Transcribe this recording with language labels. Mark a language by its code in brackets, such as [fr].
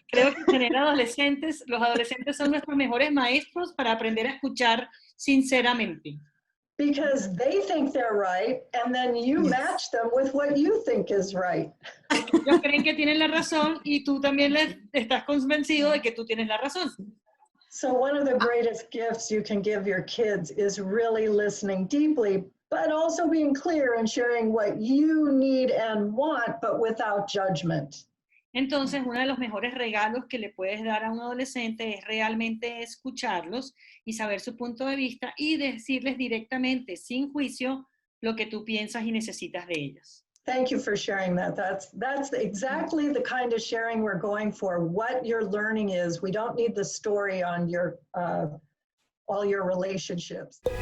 [es] Creo que tener adolescentes, los adolescentes son nuestros mejores maestros para aprender a escuchar sinceramente. [en] Because they think they're right, and then you match them with what you think is right. [es] Ellos creen que tienen la razón y tú también estás convencido de que tú tienes la razón. [en] So one of the greatest gifts you can give your kids is really listening deeply, but also being clear and sharing what you need and want, but without judgment. [es] Entonces, uno de los mejores regalos que le puedes dar a un adolescente es realmente escucharlos y saber su punto de vista y decirles directamente, sin juicio, lo que tú piensas y necesitas de ellos. [en] Thank you for sharing that. That's exactly the kind of sharing we're going for. What your learning is. We don't need the story on your all your relationships.